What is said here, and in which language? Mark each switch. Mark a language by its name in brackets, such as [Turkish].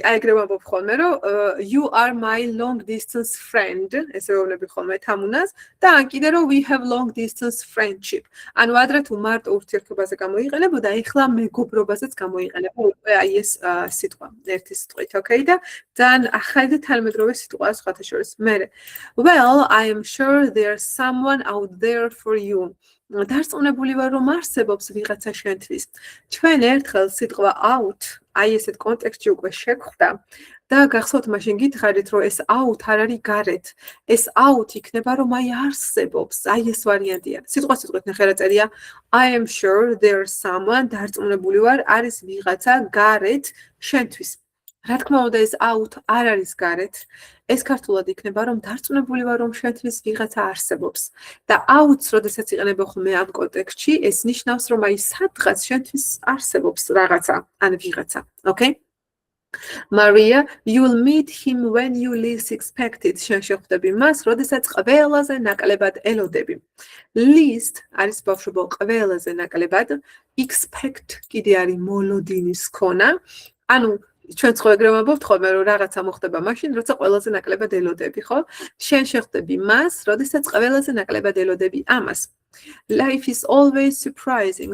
[Georgian] აი ეგრე ვამბობ ხოლმე, რომ [English] you are my long distance friend, [Georgian] ესე ვეუბნები ხოლმე თამუნას და ან კიდე რომ [English] we have long distance friendship. [Georgian] ანუ ადრე თუ მარტო ურთიერთობაზე გამოიყენებოდა, ეხლა მეგობრობაზეც გამოიყენება უკვე აი ეს სიტყვა, ერთი სიტყვით, okay? და ძალიან ახალი და თანამედროვე სიტყვაა სხვათა შორის. [English] მე well, I am sure there's someone out there for you. [Georgian] დარწმუნებული ვარ რომ არსებობს ვიღაცა შენთვის. ჩვენ ერთხელ სიტყვა out, აი ესეთ კონტექსტში უკვე შეგხვდა და გახსოვთ მაშინ გითხარით რომ ეს out არ არის გარეთ. ეს out იქნება რომ აი არსებობს, აი ეს ვარიანტია. სიტყვასიტყვით ნახე რა წერია [English] I am sure there's someone, [Georgian] დარწმუნებული ვარ არის ვიღაცა გარეთ შენთვის. რა თქმა უნდა ეს out არ არის გარეთ. ეს ქართულად იქნება რომ დარწმუნებული ვარ რომ შენთვის ვიღაცა არსებობს. და out-ს როდესაც იყენებენ ხოლმე ამ კონტექსტში, ეს ნიშნავს რომ აი სადღაც შენთვის არსებობს რაღაცა, ან ვიღაცა, okay? [English] Maria, you will meet him when you least expect it. [Georgian] შენ შეხვდები მას, როდესაც ყველაზე ნაკლებად ელოდები. Least არის ბავშვებო ყველაზე ნაკლებად, expect კიდე არის მოლოდინის ქონა. ანუ ჩვენ ხო ეგრე ვამბობთ ხოლმე რომ რაღაცა მოხდება მაშინ, როცა ყველაზე ნაკლებად ელოდები, ხო? შენ შეხვდები მას, როდესაც ყველაზე ნაკლებად ელოდები ამას. [English] Life is always surprising.